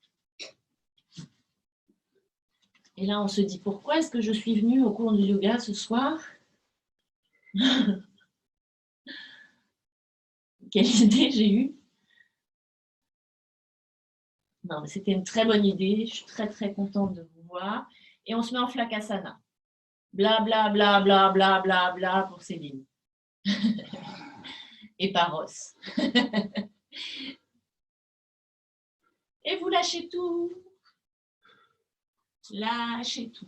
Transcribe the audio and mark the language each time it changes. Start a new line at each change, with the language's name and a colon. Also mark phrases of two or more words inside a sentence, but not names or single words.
French: Et là, on se dit, pourquoi est-ce que je suis venue au cours de yoga ce soir? Quelle idée j'ai eue? Non, mais c'était une très bonne idée. Je suis très, très contente de vous voir. Et on se met en flakasana. Bla, bla, bla, bla, bla, bla, bla pour Céline. Et Paros. Et vous lâchez tout. Lâchez tout.